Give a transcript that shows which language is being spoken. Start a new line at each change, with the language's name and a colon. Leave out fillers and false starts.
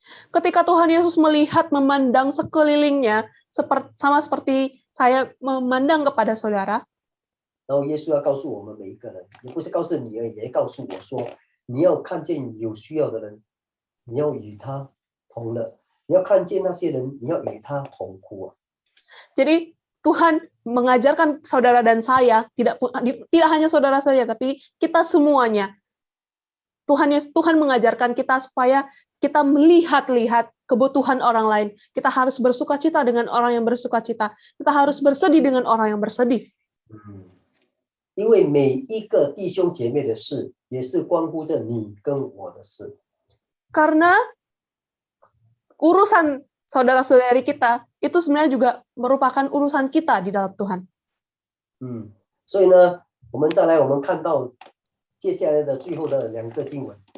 Indonesian: Ketika Tuhan Yesus melihat, memandang sekelilingnya, sama seperti saya memandang kepada saudara.
Chinese: 然后耶稣要告诉我们每一个人，也不是告诉你而已，也告诉我说，你要看见有需要的人，你要与他同乐；你要看见那些人，你要与他同哭啊。
Indonesian: Jadi Tuhan mengajarkan saudara dan saya, tidak hanya saudara saja, tapi kita semuanya. Tuhan mengajarkan kita supaya kita melihat kebutuhan orang lain. Kita harus bersukacita dengan orang yang bersukacita. Kita harus bersedih dengan orang yang bersedih.
Chinese: 因为每一个弟兄姐妹的事，也是关乎着你跟我的事。
Indonesian: Karena urusan saudara-saudari kita itu sebenarnya juga merupakan urusan kita di dalam Tuhan.
Chinese: 所以呢，我们看到接下来的最后的2个经文。